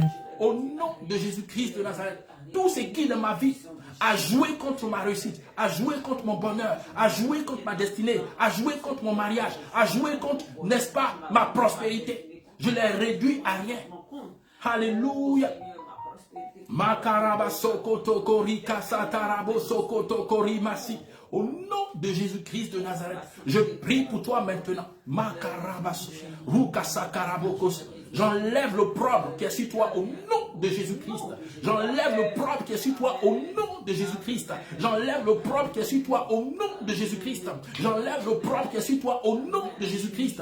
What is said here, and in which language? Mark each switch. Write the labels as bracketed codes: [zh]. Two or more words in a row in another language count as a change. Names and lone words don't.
[fr] Au nom de Jésus-Christ de Nazareth, tout ce qui dans ma vie a joué contre ma réussite, a joué contre mon bonheur, a joué contre ma destinée, a joué contre mon mariage, a joué contre, n'est-ce pas, ma prospérité, je les réduis à rien. Alléluia. Makaraba sokoto korika satarabo sokoto korimasi. Au nom de Jésus-Christ de Nazareth, je prie pour toi maintenant. Makaraba rukasakarabokos. J'enlève l'opprobre qui est sur toi au nom de Jésus-Christ. J'enlève l'opprobre qui est sur toi au nom de Jésus-Christ. J'enlève l'opprobre qui est sur toi au nom de Jésus-Christ. J'enlève l'opprobre qui est sur toi au nom de Jésus-Christ.